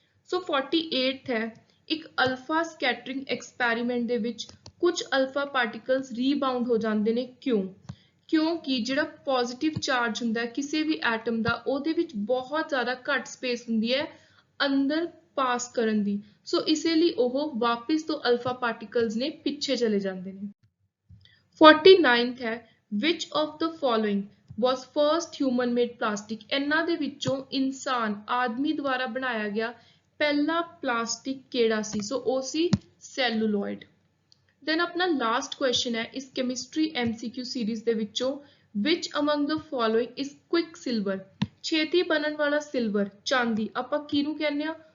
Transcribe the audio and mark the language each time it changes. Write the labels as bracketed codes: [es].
[pa] ਸੋ 48th ਹੈ ਇੱਕ alpha scattering experiment ਦੇ ਵਿੱਚ ਕੁਝ ਅਲਫਾ ਪਾਰਟੀਕਲਸ ਰੀਬਾਊਂਡ ਹੋ ਜਾਂਦੇ ਨੇ, ਕਿਉਂ? ਕਿਉਂਕਿ ਜਿਹੜਾ ਪੋਜ਼ਿਟਿਵ ਚਾਰਜ ਹੁੰਦਾ ਹੈ ਕਿਸੇ ਵੀ ਐਟਮ ਦਾ ਉਹਦੇ ਵਿੱਚ ਬਹੁਤ ਜ਼ਿਆਦਾ ਘੱਟ ਸਪੇਸ ਹੁੰਦੀ ਹੈ ਅੰਦਰ ਪਾਸ ਕਰਨ ਦੀ। ਸੋ ਇਸੇ ਲਈ ਉਹ ਵਾਪਿਸ ਤੋਂ ਅਲਫਾ ਪਾਰਟੀਕਲਸ ਨੇ ਪਿੱਛੇ ਚਲੇ ਜਾਂਦੇ ਨੇ। [en] 49th ਹੈ which of the following was first human made plastic। [pa] ਇਹਨਾਂ ਦੇ ਵਿੱਚੋਂ ਇਨਸਾਨ ਆਦਮੀ ਦੁਆਰਾ ਬਣਾਇਆ ਗਿਆ ਪਹਿਲਾ ਪਲਾਸਟਿਕ ਕਿਹੜਾ ਸੀ। ਸੋ ਉਹ ਸੀ ਸੈਲੂਲੋਇਡ। ਦੈਨ ਆਪਣਾ ਲਾਸਟ ਕੁਐਸਚਨ ਹੈ ਇਸ ਕੈਮਿਸਟਰੀ MCQ ਸੀਰੀਜ਼ ਦੇ ਵਿੱਚੋਂ [en] which among the following is quicksilver। [pa] ਛੇਤੀ ਬਣਨ ਵਾਲਾ ਸਿਲਵਰ, ਚਾਂਦੀ, ਆਪਾਂ ਕਿਹਨੂੰ ਕਹਿੰਦੇ ਆ?